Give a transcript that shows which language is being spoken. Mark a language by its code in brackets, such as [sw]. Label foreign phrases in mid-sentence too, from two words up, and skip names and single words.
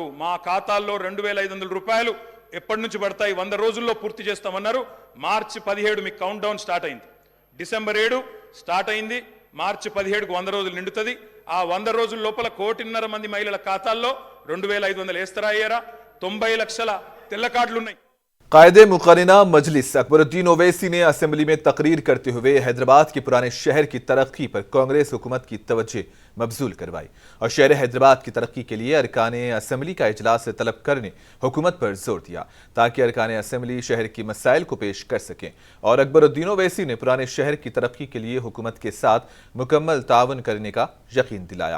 [te] మా ఖాతాల్లో 2500 రూపాయలు ఎప్పటి నుంచి పడతాయి? 100 రోజుల్లో పూర్తి చేస్తామన్నారు। మార్చి 17 మీకు [en] count down start [te] అయింది, డిసెంబర్ 7 స్టార్ట్ అయింది, మార్చి 17కు 100 రోజులు నిండుతుంది। ఆ 100 రోజుల లోపల 1.5 కోటి మంది మహిళల ఖాతాల్లో 2500 వేస్తారా అయ్యారా? 90 లక్షల తెల్ల కార్డులు ఉన్నాయి। [ur] قائد مقننہ مجلس اکبرالدین اویسی نے اسمبلی میں تقریر کرتے ہوئے حیدرآباد کے پرانے شہر کی ترقی پر کانگریس حکومت کی توجہ مبذول کروائی اور شہر حیدرآباد کی ترقی کے لیے ارکان اسمبلی کا اجلاس طلب کرنے حکومت پر زور دیا تاکہ ارکان اسمبلی شہر کی مسائل کو پیش کر سکیں، اور اکبرالدین اویسی نے پرانے شہر کی ترقی کے لیے حکومت کے ساتھ مکمل تعاون کرنے کا یقین دلایا۔